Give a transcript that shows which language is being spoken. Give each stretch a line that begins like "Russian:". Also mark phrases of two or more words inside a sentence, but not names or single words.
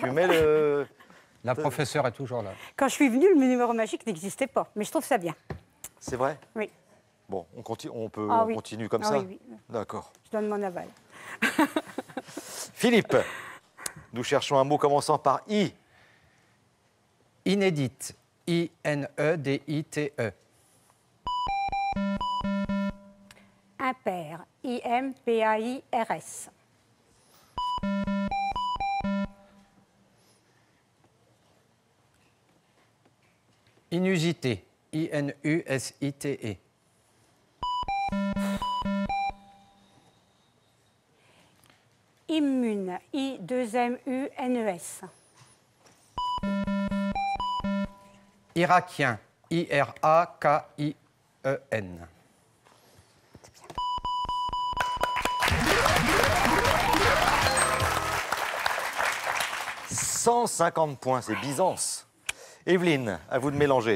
French: Tu mets le... La professeure est toujours là. Quand je suis venue, le numéro magique n'existait pas. Mais je trouve ça bien. C'est vrai? Oui. Bon, on peut Ah oui. continue comme Ah ça? oui, oui. D'accord. Je donne mon aval. Philippe, nous cherchons un mot commençant par I. Inédite. I-N-E-D-I-T-E. Impair. I-M-P-A-I-R-S. Inusité. I-N-U-S-I-T-E. Immune. I-2-M-U-N-E-S. Irakien. I-R-A-K-I-E-N. 150 points, c'est Byzance. Evelyne, à vous de mélanger.